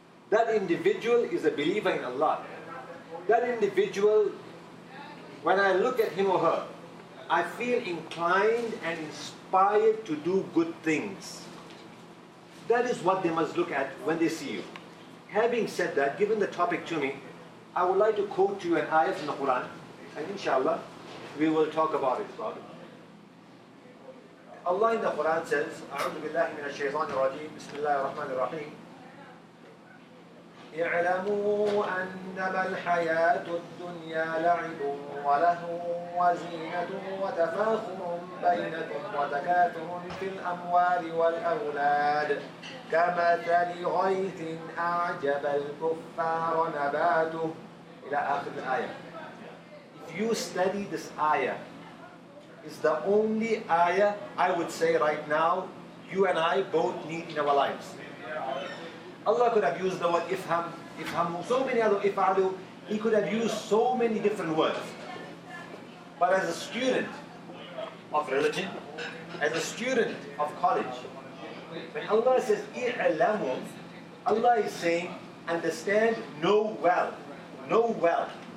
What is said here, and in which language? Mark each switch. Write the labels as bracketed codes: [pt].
[en] That individual is a believer in Allah. That individual, when I look at him or her, I feel inclined and inspired to do good things. That is what they must look at when they see you. Having said that, given the topic to me, I would like to quote to you an ayah from the Quran, and inshallah, we will talk about it. Allah in the Quran says, [ar] أعوذ بالله من الشيطان الرجيم, بسم الله الرحمن الرحيم. اعلموا أنما الحياة الدنيا لعب ولهو وزينة وتفاخر بينكم وتكاثر في الأموال والأولاد كمثل غيث أعجب الكفار نباته إلى آخر الآية. [en] If you study this ayah, it's the only ayah I would say right now you and I both need in our lives. Allah could have used the word ifham, ifhamu, so many other ifalu. He could have used so many different words. But as a student of religion, as a student of college, when Allah says i'lamu, Allah is saying, understand, know well, know well.